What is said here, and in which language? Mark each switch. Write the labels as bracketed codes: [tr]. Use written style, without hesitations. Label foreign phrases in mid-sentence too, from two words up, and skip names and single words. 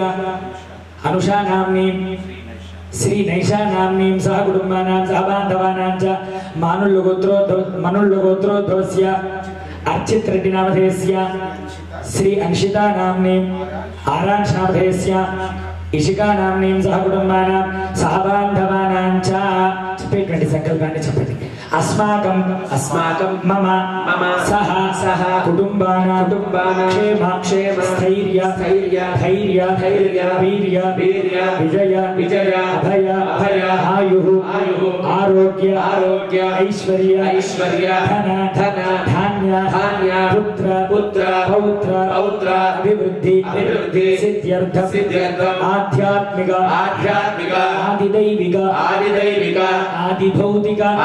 [sa] अनुषा नाम्नीं श्री नैषा नाम्नीं सह कुटुम्बानां सह बान्धवानां च मनुल्लगोत्रोद्भवस्य अर्चित रेड्डी नामधेयस्य श्री अंशिता नाम्नीं आरांश नामधेयस्य इशिका नाम्नीं सह कुटुम्बानां सह बान्धवानां च [te] చెప్పేటువంటి సంకల్పాన్ని [sa] చెప్పండి अस्माकं मम सह कुटुम्बानां क्षेम स्थैर्य धैर्य वीर्य विजय अभय आयुः आरोग्य ऐश्वर्य धन धान्य पुत्र पौत्र अभिवृद्धि सिद्ध्यर्थम् आध्यात्मिक आदिदैविक आदिभौतिक